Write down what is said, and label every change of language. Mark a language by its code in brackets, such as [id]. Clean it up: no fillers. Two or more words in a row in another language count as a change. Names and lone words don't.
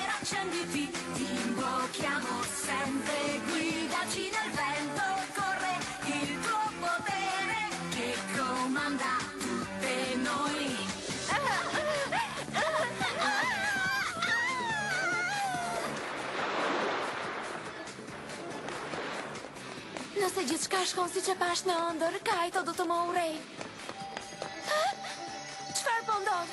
[it] accenditi, ti invochiamo sempre, guidaci nel vento, corre il tuo potere che comanda tutte noi. [sq] Nëse gjithçka shkon siç e pash në ëndër, Kaito do të më urrej. Çfarë po ndodh?